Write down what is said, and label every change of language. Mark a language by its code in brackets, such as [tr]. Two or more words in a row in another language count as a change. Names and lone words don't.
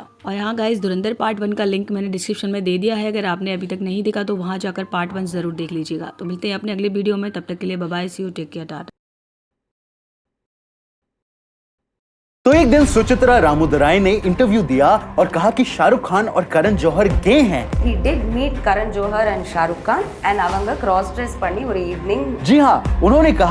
[hi] और हाँ गाइज, धुरंधर पार्ट 1 का लिंक मैंने डिस्क्रिप्शन में दे दिया है। अगर आपने अभी तक नहीं देखा तो वहां जाकर पार्ट 1 जरूर देख लीजिएगा। तो मिलते हैं अपने अगले वीडियो में, तब तक के लिए [en] bye bye, see you, take care, tata. [hi] तो एक दिन सुचित्रा रामोदराय ने इंटरव्यू दिया और कहा कि शाहरुख खान और करण जौहर गे हैं। [en] He did meet Karan Johar and Shah Rukh Khan and அவங்க cross dress [ta] பண்ணி ஒரு [en] evening [hi] जी हाँ, उन्होंने कहा